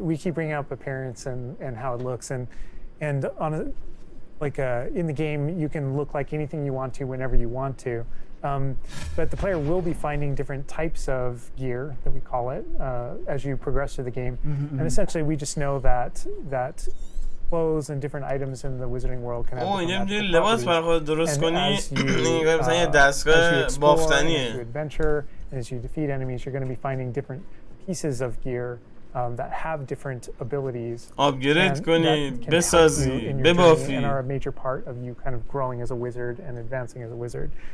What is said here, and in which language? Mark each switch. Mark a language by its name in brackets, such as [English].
[English] We keep bringing up appearance and how it looks, and on a, like in the game you can look like anything you want to whenever you want to. But the player will be finding different types of gear, that we call it, as you progress through the game. And essentially, we just know that clothes and different items in the Wizarding World can have different [Persian] لباس برای خودت درست کنی مثلا یه دستگاه بافتنیه. [English] As you adventure and as you defeat enemies, you're going to be finding different pieces of gear that have different abilities. [Persian] Upgrade کنی، بسازی، ببافی. [English] And are a major part of you kind of growing as a wizard and advancing as a wizard.